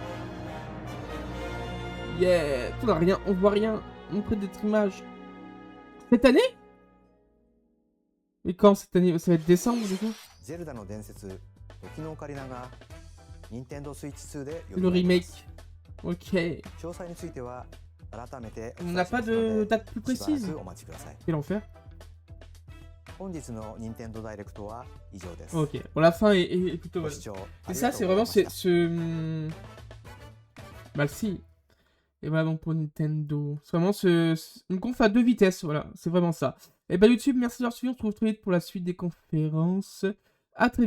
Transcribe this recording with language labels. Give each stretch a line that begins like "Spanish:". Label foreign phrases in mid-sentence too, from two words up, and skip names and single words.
French: Yeah, on a rien, on voit rien. On prend des images. Cette année? Mais quand cette année? Ça va être décembre du coup?
Japanese: Zelda の伝説、時のオカリナが Nintendo Switch 2で
French: Le remake. Ok.
Japanese: 詳細については改めて
French: On n'a pas de date plus précise.
Japanese: お待ちください。
French: Quel enfer.
Japanese: 本日の Nintendo Direct は以上です。
French: Ok, bon la fin est plutôt bonne. Goshitō Et ça c'est vraiment ce... Bah si. Et voilà donc pour Nintendo. C'est vraiment une conf à 2 vitesses, voilà, c'est vraiment ça. Et bah YouTube, merci d'avoir suivi, on se retrouve très vite pour la suite des conférences.